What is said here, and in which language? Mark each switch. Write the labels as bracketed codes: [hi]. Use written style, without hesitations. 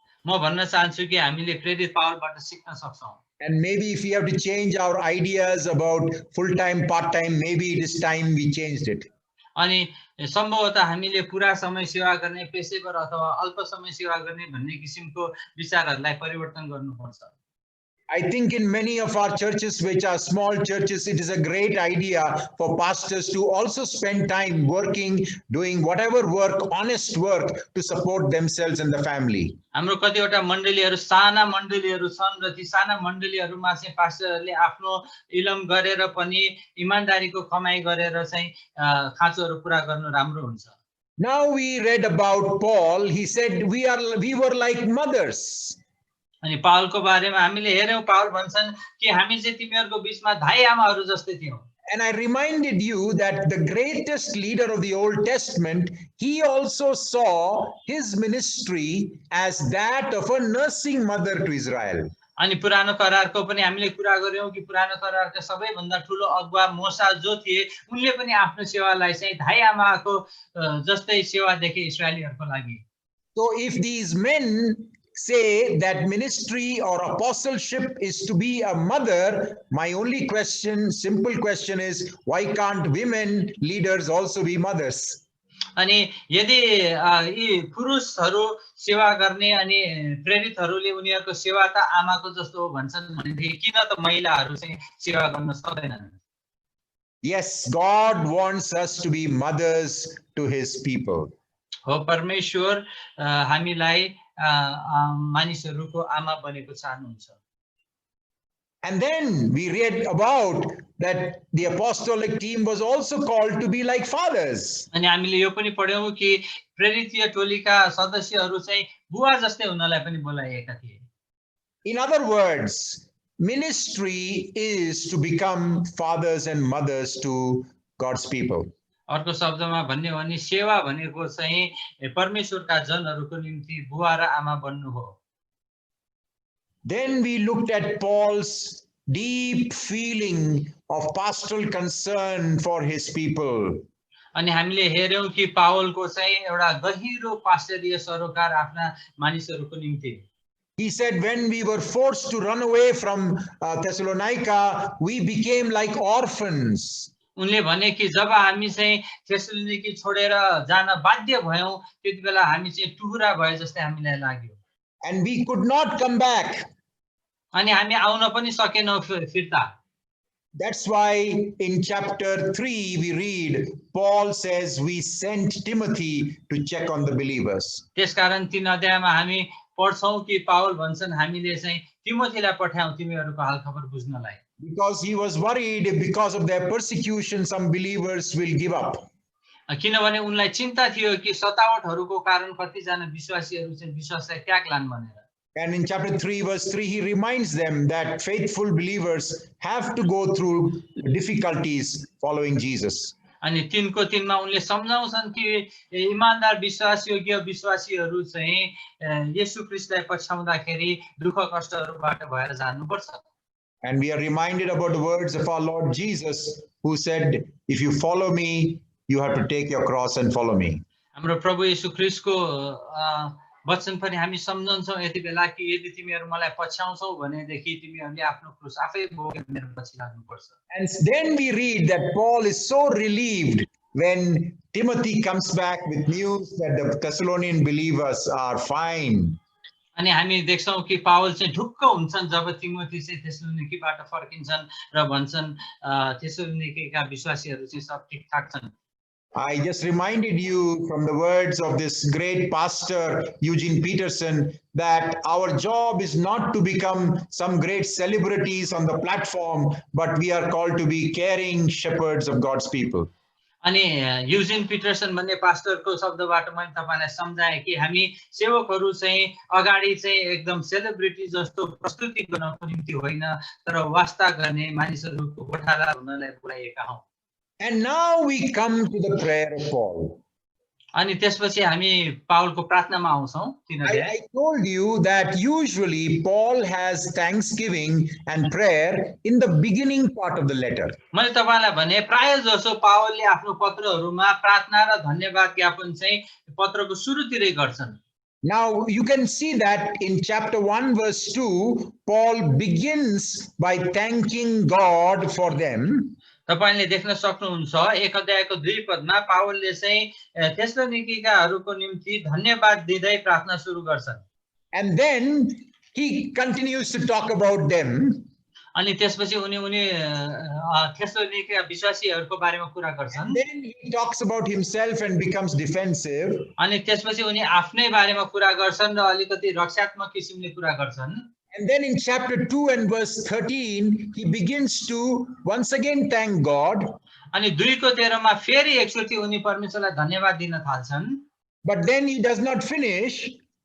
[ne] म भन्न चाहन्छु कि हामीले प्रेरित पावलबाट सिक्न सक्छौं. [en] And maybe if we have to change our ideas about full-time, part-time, maybe it is time we changed it. [ne] अनि सम्भवतः हामीले पूरा समय सेवा गर्ने, पेशेवर अथवा अल्प समय सेवा गर्ने भन्ने किसिमको विचारहरूलाई परिवर्तन गर्नुपर्छ. [en] I think in many of our churches, which are small churches, it is a great idea for pastors to also spend time working, doing whatever work, honest work, to support themselves and the family. [ne] हाम्रो कतिवटा मण्डलीहरू साना मण्डलीहरू छन् र ती साना मण्डलीहरूमा चाहिँ पास्टरहरूले आफ्नो इलम गरेर पनि इमानदारीको कमाई गरेर चाहिँ खाँचोहरू पूरा गर्नु राम्रो हुन्छ. [en] Now we read about Paul. He said we were like mothers. [ne] अनि पावलको बारेमा हामीले हेर्यौं, पावल भन्छन् कि हामी चाहिँ तिमीहरूको बीचमा धाई आमाहरू जस्तै थियौं. [en] And I reminded you that the greatest leader of the Old Testament, he also saw his ministry as that of a nursing mother to Israel. [ne] अनि पुरानो करारको पनि हामीले कुरा गर्यौं कि पुरानो करारका सबैभन्दा ठूलो अगुवा मोसा जो थिए उनले पनि आफ्नो सेवालाई चाहिँ धाई आमाको जस्तै सेवा देखे इस्राएलीहरूको लागि. [en] So if these men say that ministry or apostleship is to be a mother, my only question, simple question is, why can't women leaders also be mothers? [ne] अनि यदि यी पुरुषहरू सेवा गर्ने अनि प्रेरितहरूले उनीहरूको सेवा त आमाको जस्तो हो भन्छन् भनेदेखि किन त महिलाहरू चाहिँ सेवा गर्न सक्दैनन्? [en] Yes, God wants us to be mothers to his people. [ne] हो, परमेश्वर हामीलाई मानिसहरूको आमा बनेको चाहनुहुन्छ. [en] And then we read about that the apostolic team was also called to be like fathers. [ne] अनि हामीले यो पनि पढ्यौं कि प्रेरितीय टोलीका सदस्यहरू चाहिँ बुवा जस्तै हुनलाई पनि बोलाइएका थिए. [en] In other words, ministry is to become fathers and mothers to God's people. [ne] अर्को शब्दमा भन्ने हो भने सेवा भनेको चाहिँ परमेश्वरका जनहरूको निम्ति बुवा र आमा बन्नु हो. [en] Then we looked at Paul's deep feeling of pastoral concern for his people. [ne] अनि हामीले हेर्यौं कि पावलको चाहिँ एउटा गहिरो पास्टरीय सरोकार आफ्ना मानिसहरूको निम्ति. [en] He said, when we were forced to run away from Thessalonica, we became like orphans. [ne] उनले भने कि जब हामी चाहिँ थेसलोनिकी छोडेर जान बाध्य भयौं त्यतिबेला हामी चाहिँ टुहुरा भए जस्तै हामीलाई लाग्यो. [en] And we could not come back. [ne] अनि हामी आउन पनि सकेनौं फिर्ता. [en] That's why in chapter 3 we read, Paul says we sent Timothy to check on the believers. [ne] त्यसकारण 3 अध्यायमा हामी पढ्छौं कि पावल भन्छन् हामीले चाहिँ तिमोथीलाई पठायौं तिमीहरूको हालखबर बुझ्नलाई. [en] Because he was worried because of their persecution, some believers will give up. [ne] किनभने उनलाई चिन्ता थियो कि सतावटहरूको कारण कतिजना विश्वासीहरू चाहिँ विश्वासलाई त्याग्लान् भनेर. [en] And in chapter 3, verse 3, he reminds them that faithful believers have to go through difficulties following Jesus. [ne] अनि 3को 3 मा उनले सम्झाउँछन् कि इमानदार विश्वास योग्य विश्वासीहरू चाहिँ येशू ख्रीष्टलाई पछ्याउँदाखेरि दुःख कष्टहरूबाट भएर जानुपर्छ। [en] And we are reminded about the words of our Lord Jesus, who said, if you follow me, you have to take your cross and follow me. [ne] हाम्रो प्रभु येशू ख्रीष्टको वचन पनि हामी सम्झन्छौँ यति बेला कि यदि तिमीहरू मलाई पछ्याउँछौ भनेदेखि तिमीहरूले आफ्नो क्रुस आफै बोकेर मेरो पछि लाग्नुपर्छ। [en] And then we read that Paul is so relieved when Timothy comes back with news that the Thessalonian believers are fine. [ne] अनि हामी देख्छौँ कि पावल चाहिँ ढुक्क हुन्छन् जब तिमोथी चाहिँ थेसलोनिकीबाट फर्किन्छन् र भन्छन् थेसलोनिकीका विश्वासीहरू चाहिँ सब ठिकठाक छन्। [en] I just reminded you from the words of this great pastor, Eugene Peterson, that our job is not to become some great celebrities on the platform, but we are called to be caring shepherds of God's people. [ne] अनि Eugene Pietersen भन्ने पास्टरको शब्दबाट मैले तपाईलाई सम्झाएँ कि हामी सेवकहरू चाहिँ अगाडि चाहिँ एकदम सेलिब्रिटी जस्तो प्रस्तुति गर्नको निम्ति होइन तर वास्ता गर्ने मानिसहरूको गोठाला हुनलाई बोलाइएका हौं। [en] And now we come to the prayer of Paul. [ne] अनि त्यसपछि हामी पावलको प्रार्थनामा आउँछौं। [en] I told you that usually Paul has thanksgiving and prayer in the beginning part of the letter. [ne] मैले तपाईलाई भने प्राय जसो पावलले आफ्नो पत्रहरूमा प्रार्थना र धन्यवाद ज्ञापन चाहिँ पत्रको सुरुतिरै गर्छन्। [en] Now you can see that in chapter 1 verse 2, Paul begins by thanking God for them. [ne] तपाईले देख्न सक्नुहुन्छ 1 अध्यायको 2 पदमा पावलले चाहिँ थेसलोनिकीकाहरूको निम्ति धन्यवाद दिँदै प्रार्थना सुरु गर्छन्। [en] And then he continues to talk about them. [ne] अनि त्यसपछि उनी थेसलोनिकीका विश्वासीहरूको बारेमा कुरा गर्छन्। [en] And then he talks about himself and becomes defensive. [ne] अनि त्यसपछि उनी आफ्नै बारेमा कुरा गर्छन् र अलिकति रक्षात्मक किसिमले कुरा गर्छन्। [en] And then in chapter 2 and verse 13, he begins to once again thank God. [ne] अनि 2 को 13 मा फेरि एकचोटी उनी परमेश्वरलाई धन्यवाद दिन थाल्छन्। [en] But then he does not finish.